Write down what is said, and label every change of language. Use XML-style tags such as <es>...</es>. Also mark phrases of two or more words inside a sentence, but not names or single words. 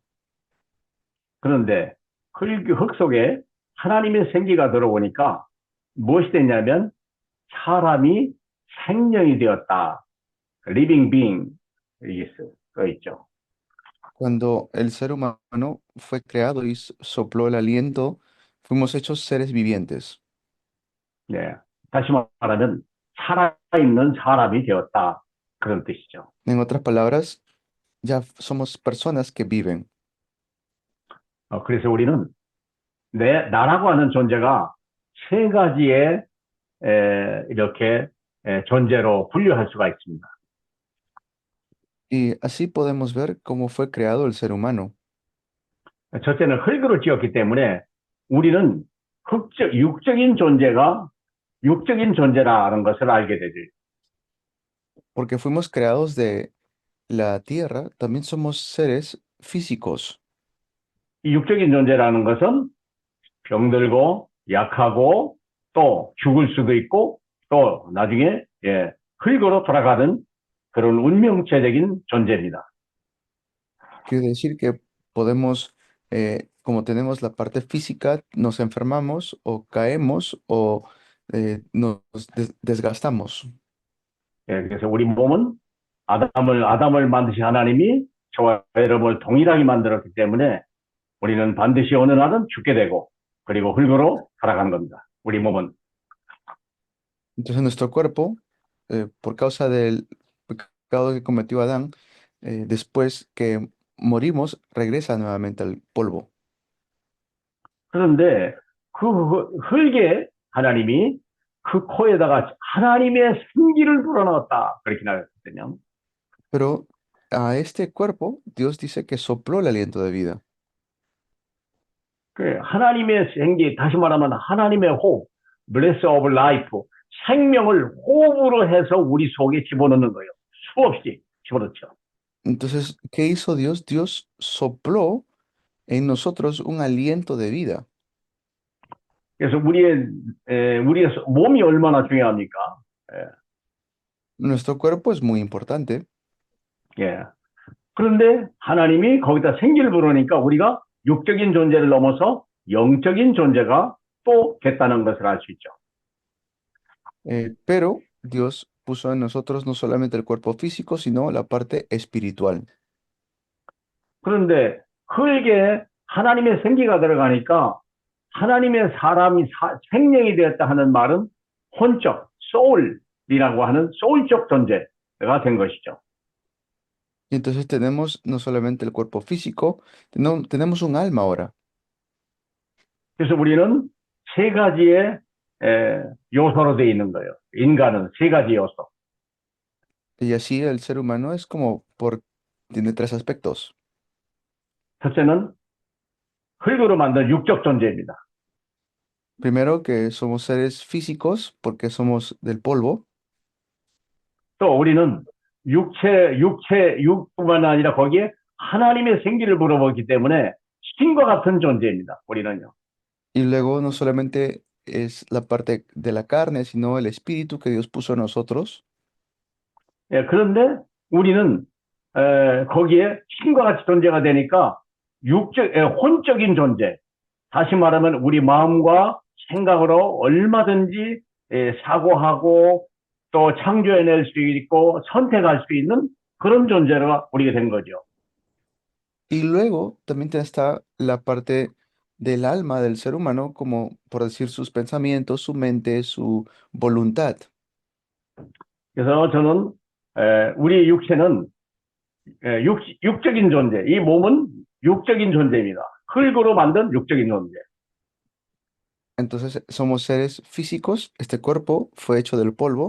<ko>그런데 흙 속에 하나님의 생기가 들어오니까 무엇이 됐냐면 사람이 생명이 되었다.</ko> <en>living being</en> <ko>이게 써 있죠.</ko> <es>Cuando el ser humano fue creado y sopló el aliento, fuimos hechos seres vivientes.</es> <ko>네. 다시 말하면 살아있는 사람이 되었다. 그런 뜻이죠.</ko> <es>En otras palabras, ya somos personas que viven.</es> <ko>그래서 우리는 나라고 하는 존재가 세 가지의 이렇게 존재로 분류할 수가 있습니다.</ko> <es>Y así podemos ver cómo fue creado el ser humano,</es> <ko>첫째는 흙으로 지었기 때문에 우리는 육적인 존재라는 것을 알게 되죠.</ko> <es>porque fuimos creados de la tierra, también somos seres físicos.</es> <ko>이 육적인 존재라는 것은 병들고 약하고 또 죽을 수도 있고 또 나중에 흙으로 돌아가는 그런 운명체적인 존재입니다.</ko> <es>Quiere decir que podemos, como tenemos la parte física, nos enfermamos o caemos o nos desgastamos.</es> <ko>그래서 우리 몸은 아담을 만드신 하나님이 저와 여러분을 동일하게 만들었기 때문에 우리는 반드시 어느 날은 죽게 되고 그리고 흙으로 살아가는 겁니다. 우리 몸은.</ko> <es>Entonces nuestro cuerpo, por causa del pecado que cometió Adán, después que morimos, regresa nuevamente al polvo.</es> <ko>그런데 그 흙에 하나님이 그 코에다가 하나님의 생기를 불어넣었다. 그렇게 나왔거든요.</ko> <es>Pero a este cuerpo, Dios dice que sopló el aliento de vida.</es> <ko>그 하나님의 생기, 다시 말하면 하나님의 호흡,</ko> <en>breath of life,</en> <ko>생명을 호흡으로 해서 우리 속에 집어넣는 거예요. 수없이 집어넣죠.</ko> <es>Entonces, ¿qué hizo Dios? Dios sopló en nosotros un aliento de vida.</es> <ko>그래서 우리의 몸이 얼마나 중요합니까? 예,</ko> <es>Nuestro cuerpo es muy importante,</es> <ko>예. 그런데 하나님이 거기다 생기를 불으니까 우리가 육적인 존재를 넘어서 영적인 존재가 또 됐다는 것을 알 수 있죠.</ko> <es>pero Dios puso en nosotros no solamente el cuerpo físico, sino la parte espiritual.</es> <ko>그런데 흙에 하나님의 생기가 들어가니까 하나님의 생명이 되었다 하는 말은 혼적, 소울이라고 하는 소울적 존재가 된 것이죠.</ko> <es>Y entonces tenemos no solamente el cuerpo físico, tenemos un alma ahora.</es> <ko>그래서 우리는 세 가지의 요소로 되어 있는 거예요. 인간은 세 가지 요소.</ko> <es>Y así el ser humano es tiene tres aspectos.</es> <ko>첫째는 흙으로 만든 육적 존재입니다.</ko> <es>Primero, que somos seres físicos porque somos del polvo.</es> <ko>또 우리는 육뿐만 아니라 거기에 하나님의 생기를 불어넣기 때문에 신과 같은 존재입니다. 우리는요.</ko> <es>Y luego no solamente es la parte de la carne, sino el espíritu que Dios puso en nosotros.</es> <ko>예, 그런데 우리는 거기에 신과 같이 존재가 되니까 혼적인 존재, 다시 말하면 우리 마음과 생각으로 얼마든지 사고하고 또 창조해낼 수 있고 선택할 수 있는 그런 존재가 우리가 된 거죠.</ko> <es>Y luego también está la parte del alma del ser humano, como por decir sus pensamientos, su mente, su voluntad.</es> <ko>그래서 저는 우리 육체는 육적인 존재, 이 몸은 육적인 존재입니다. 흙으로 만든 육적인 존재.</ko> <es>Entonces somos seres físicos, este cuerpo fue hecho del polvo.</es>